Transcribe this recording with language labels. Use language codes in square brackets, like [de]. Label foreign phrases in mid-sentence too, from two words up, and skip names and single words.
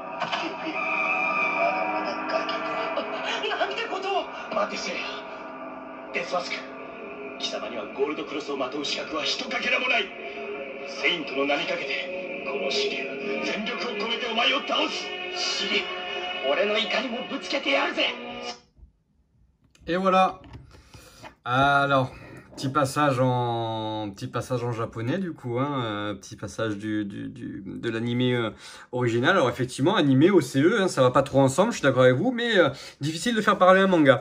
[ja] まだまだガキだ。なんてことを。待てせよ、デスマスク。貴様にはゴールドクロスをまとう資格はひとかけらもない。セイントの名にかけてこのシリュウ全力を込めてお前を倒す。シリュウ、俺の怒りもぶつけてやるぜ。 [fr] Et voilà. Alors, petit passage en japonais du coup, hein, petit passage de l'animé original. Alors effectivement, animé OCE, hein, ça va pas trop ensemble, je suis d'accord avec vous, mais difficile de faire parler un manga.